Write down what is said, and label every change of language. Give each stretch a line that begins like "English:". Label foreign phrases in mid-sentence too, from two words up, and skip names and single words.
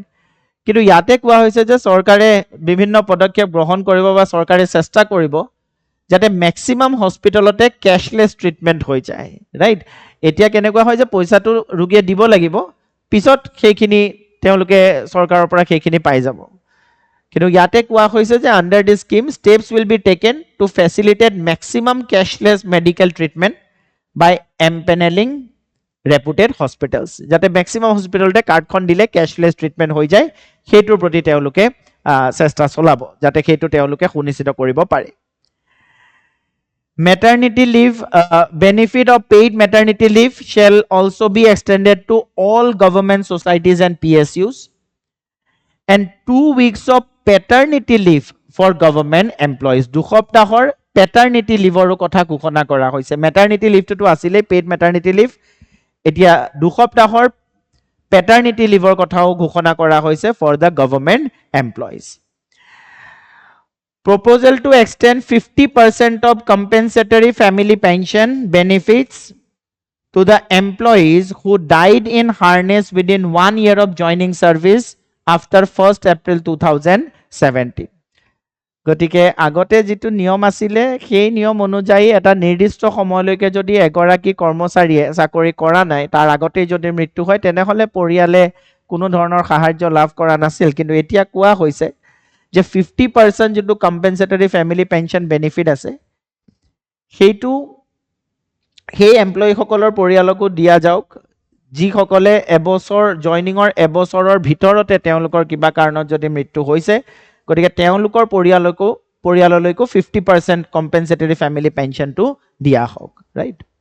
Assamese: কিন্তু ইয়াতে কোৱা হৈছে যে চৰকাৰে বিভিন্ন পদক্ষেপ গ্ৰহণ কৰিব বা চৰকাৰে চেষ্টা কৰিব যাতে
English: maximum hospitalতে cashless treatment
Assamese: হৈ যায়, ৰাইট? এতিয়া কেনেকুৱা হয় যে পইচাটো ৰোগীয়ে দিব লাগিব, পিছত সেইখিনি তেওঁলোকে চৰকাৰৰ পৰা সেইখিনি পাই যাব। কিন্তু ইয়াতে কোৱা হৈছে যে
English: under this scheme steps will be taken to facilitate maximum cashless medical treatment by empaneling reputed hospitals,
Assamese: যাতে
English: maximum hospitalতে
Assamese: কাৰ্ডখন দিলে
English: cashless treatment
Assamese: হৈ যায়, সেইটোৰ প্ৰতি তেওঁলোকে চেষ্টা চলাব যাতে সেইটো তেওঁলোকে সুনিশ্চিত কৰিব পাৰে।
English: Maternity leave, benefit of paid maternity leave shall also be extended to all government societies and PSUs, and 2 weeks of paternity leave for government employees.
Assamese: 2 সপ্তাহৰ
English: paternity leave
Assamese: ৰ কথা ঘোষণা কৰা হৈছে।
English: Maternity leave টো আছিলে পেইড maternity leave,
Assamese: এতিয়া 2 সপ্তাহৰ
English: paternity leaveৰ
Assamese: কথাও ঘোষণা কৰা হৈছে
English: for the government employees proposal to extend 50% of compensatory family pension benefits to the employees who died in harness within 1 year of joining service after 1st April 2017
Assamese: গতিকে আগতে যেটো নিয়ম আছিলে সেই নিয়ম অনুযায়ী এটা নিৰ্দিষ্ট সময়লৈকে যদি এগৰাকী কৰ্মচাৰীয়ে চাকৰি কৰা নাই তাৰ আগতে যদি মৃত্যু হয় তেনেহলে পৰিয়ালে কোনো ধৰণৰ সাহায্য লাভ কৰা নাছিল কিন্তু এতিয়া কোৱা হৈছে যে 50% যেটো
English: compensatory family pension benefit
Assamese: আছে সেইটো সেই এমপ্লয়ি সকলৰ পৰিয়ালকো দিয়া যাওক যিসকলে এবছৰ জয়নিংৰ এবছৰৰ ভিতৰতে তেওঁলোকৰ কিবা কাৰণত যদি মৃত্যু হৈছে গতিকে তেওঁলোকৰ পৰিয়াললৈকো 50%
English: compensatory family pensionটো
Assamese: দিয়া হওক ৰাইট